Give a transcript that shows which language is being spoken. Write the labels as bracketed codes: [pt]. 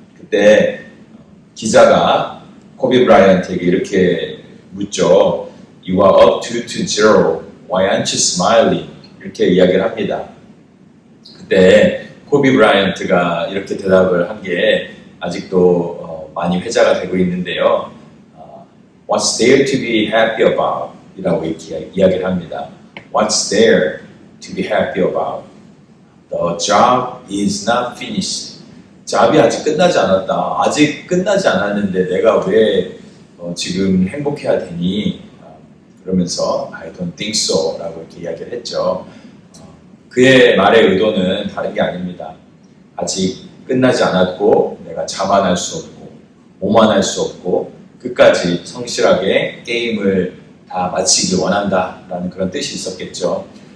[ko] 그때 기자가 코비 브라이언트에게 이렇게 묻죠. [en] You are up 2-0. Why aren't you smiling? [ko] 이렇게 이야기를 합니다. 그때 코비 브라이언트가 이렇게 대답을 한 게 아직도 많이 회자가 되고 있는데요. [en] What's there to be happy about? [ko] 이라고 이렇게 이야기를 합니다. [en] What's there to be happy about? The job is not finished. [ko] 잡이 아직 끝나지 않았다. 아직 끝나지 않았는데 내가 왜 지금 행복해야 되니? 그러면서 [en] I don't think so [ko] 라고 이렇게 이야기를 했죠. 그의 말의 의도는 다른 게 아닙니다. 아직 끝나지 않았고 내가 자만할 수 없고 오만할 수 없고 끝까지 성실하게 게임을 다 마치길 원한다라는 그런 뜻이 있었겠죠.